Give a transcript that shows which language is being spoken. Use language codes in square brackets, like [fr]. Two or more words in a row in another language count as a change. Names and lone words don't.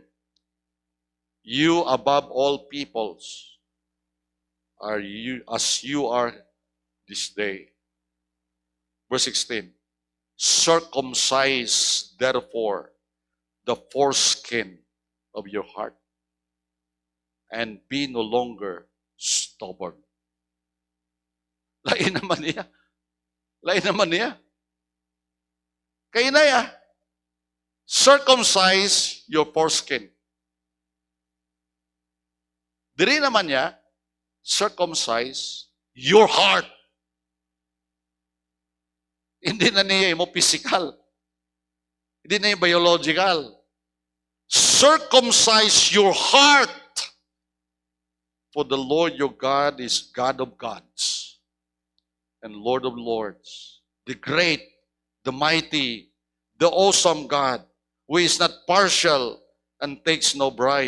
[en] You above all peoples are you, as you are this day. Verse 16. Circumcise therefore the foreskin of your heart, and be no longer stubborn. [hil] Lain naman niya. Lain naman niya. Kaya na ya. [en] Circumcise your foreskin. [hil] Diri naman niya, [en] circumcise your heart. [hil] Hindi na niya mo physical. [tl] Hindi na yung biological. [en] Circumcise your heart. For the Lord your God is God of gods and Lord of lords, the great, the mighty, the awesome God, who is not partial and takes no bribe.